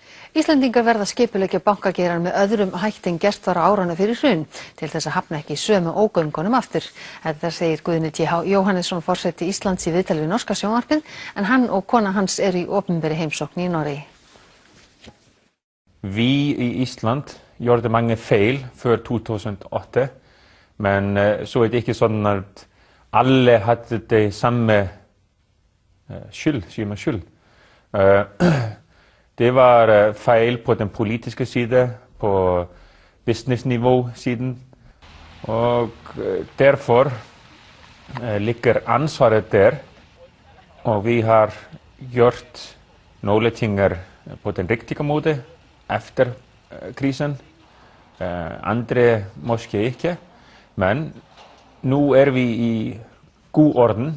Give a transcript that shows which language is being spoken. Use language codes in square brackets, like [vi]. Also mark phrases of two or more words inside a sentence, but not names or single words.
[is] Íslendingar verða að skipuleggja bankageirann með öðrum hætti en gert var á árunum fyrir hrun til þess að hafna ekki sömu ógöngunum aftur. Þetta segir Guðni T. Jóhannesson, forseti Íslands, í viðtali við norska sjónvarpið, en hann og kona hans eru í opinberri heimsókn í Noregi. [no] Vi i Island gjorde mange feil før 2008, men så det ikke sånn at alle hadde det samme skyld, sier man skyld. Det var feil på den politiske side, på businessnivå-siden, og derfor ligger ansvaret der, og vi har gjort nogle ting på den riktige måde efter krisen, andre måske ikke, men nu vi i god orden.